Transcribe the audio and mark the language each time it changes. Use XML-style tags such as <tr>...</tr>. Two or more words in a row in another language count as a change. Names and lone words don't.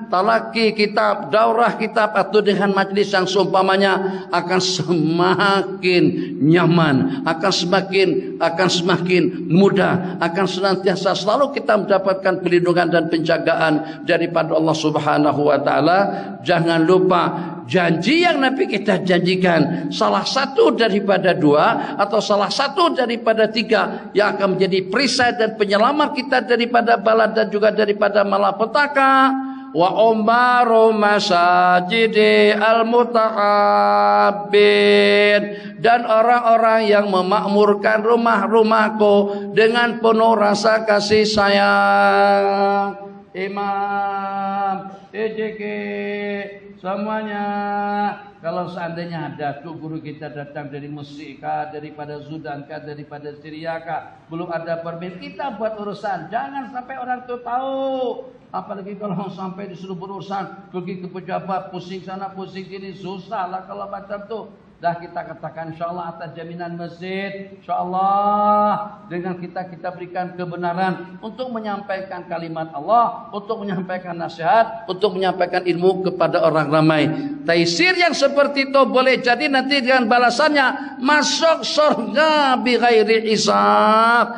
<ms>Talaki kitab, daurah kitab atau dengan majlis yang seumpamanya akan semakin nyaman, akan semakin mudah, akan senantiasa selalu kita mendapatkan perlindungan dan penjagaan daripada Allah</ms> <ar>سبحانه وتعالى.</ar> <ms>Jangan lupa janji yang Nabi kita janjikan, salah satu daripada 2 atau salah satu daripada 3 yang akan menjadi perisai dan penyelamat kita daripada bala dan juga daripada malapetaka.</ms> <ar>وعمار مساجدي المتحابين,</ar> <ms>dan orang-orang yang memakmurkan rumah-rumahku dengan penuh rasa kasih sayang. Imam, EJK, semuanya. Kalau seandainya ada tuh guru kita datang dari Mesir kah, daripada Sudan kah, daripada Syria kah, belum ada permit, kita buat urusan. Jangan sampai orang tuh tahu. Apalagi kalau sampai disuruh berurusan, pergi ke pejabat, pusing sana, pusing sini, susah lah kalau macam tu. Dah kita katakan insyaAllah atas jaminan masjid, insyaAllah dengan kita berikan kebenaran untuk menyampaikan kalimat Allah, untuk menyampaikan nasihat, untuk menyampaikan ilmu kepada orang ramai. Taisir yang seperti itu boleh jadi nanti dengan balasannya masuk surga</ms> <ar>بغير حساب.</ar>